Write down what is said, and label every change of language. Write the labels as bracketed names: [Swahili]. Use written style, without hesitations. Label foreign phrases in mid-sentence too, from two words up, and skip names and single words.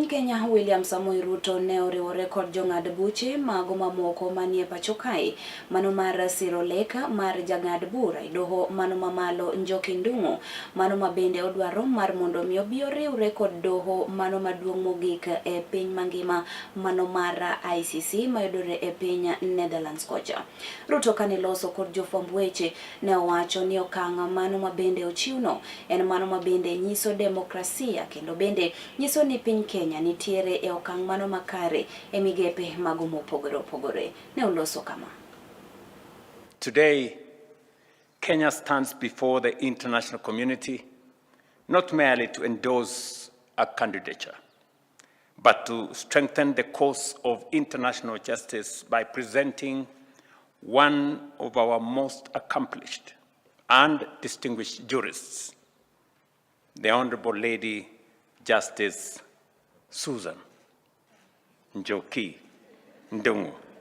[Luo (Kenya and Tanzania)] Kenya William Samoei Ruto ne oriwore kod jong'ad buche mago mamoko manie pacho kae mano mar siro leka mar jang'ad bura e doho mano mamalo Njoki Ndung'u mano mabende odwaro mar mondo mi obi oriwre kod doho mano maduong' mogik e piny mangima mano mar ICC mayudore e piny Netherlands kocha. Ruto kane loso kod jofwamb weche ne owacho ni okang' mano mabende ochiwno en mano mabende nyiso demokrasia kendo bende nyiso ni piny Kenya nitiere e okang' mano makare e migepe mago mopogore ne uloso kama. [English] Today, Kenya stands before the international community not merely to endorse a candidature, but to strengthen the cause of international justice by presenting one of our most accomplished and distinguished jurists, the Honorable Lady Justice Susan Njoki Ndung'u,